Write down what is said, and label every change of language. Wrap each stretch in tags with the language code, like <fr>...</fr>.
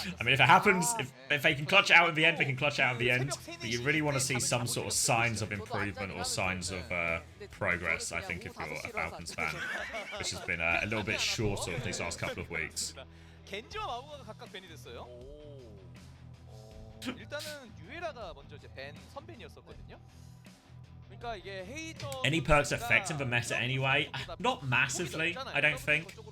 <en>I mean, if it happens, if they can clutch it out in the end, they can clutch it out in the end. But you really want to see some sort of signs of improvement or signs of progress, I think, if you're a Falcons fan. Which has been a little bit short of these last couple of weeks.</en> <ko>겐지와 마우가가 각각 밴이 됐어요. 일단은 유에라가 먼저 이제 밴 선밴이었었거든요. 그러니까 이게 헤이저</ko> <en>Any perks affecting the meta anyway? Not massively, I don't think.</en>